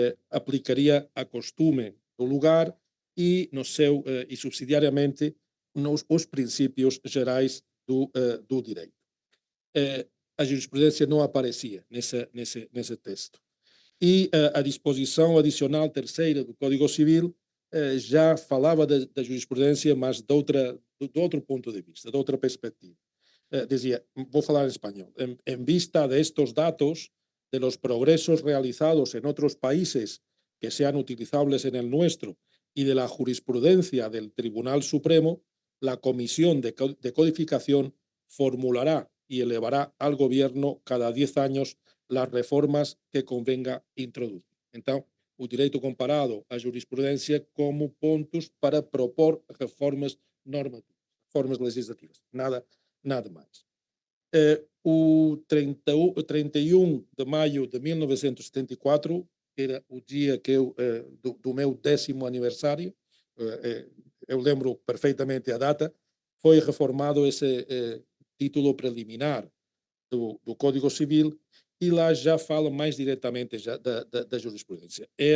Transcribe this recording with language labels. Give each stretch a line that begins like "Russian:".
Portuguese: aplicaria a costume do lugar e, no seu, e subsidiariamente, os princípios gerais do direito. A jurisprudência não aparecia nesse texto. E a disposição adicional terceira do Código Civil já falava da jurisprudência, mas de outro ponto de vista, de outra perspectiva.
Spanish: Decía, voy a falar en español, en vista de estos datos, de los progresos realizados en otros países que sean utilizables en el nuestro y de la jurisprudencia del Tribunal Supremo, la Comisión de Codificación formulará y elevará al Gobierno cada 10 años las reformas que convenga introducir.
Portuguese: Então, o direito comparado à jurisprudência como pontos para propor reformas normativas, reformas legislativas. Nada mais. O 31 de maio de 1974, era o dia que do meu 10º aniversário, eu lembro perfeitamente a data, foi reformado esse título preliminar do Código Civil e lá já fala mais diretamente já da jurisprudência.